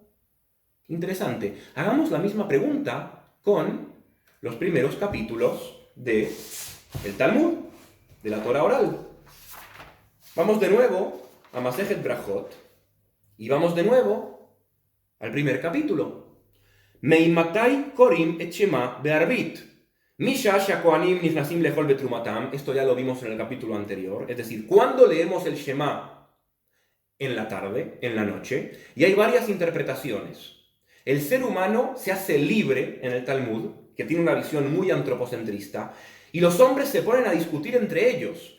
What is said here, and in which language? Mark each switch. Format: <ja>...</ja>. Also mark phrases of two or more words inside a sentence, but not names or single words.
<es>Interesante. Hagamos la misma pregunta con los primeros capítulos del Talmud, de la Torah oral. Vamos de nuevo a Masejet Brajot y vamos de nuevo al primer capítulo.</es> <he>מאימתי קורין את שמע בערבית. משעה שהכהנים נכנסים לאכול בתרומתן.</he> <es>Esto ya lo vimos en el capítulo anterior. Es decir, ¿cuándo leemos el Shema? En la tarde, en la noche. Y hay varias interpretaciones. El ser humano se hace libre en el Talmud, que tiene una visión muy antropocentrista, y los hombres se ponen a discutir entre ellos.</es>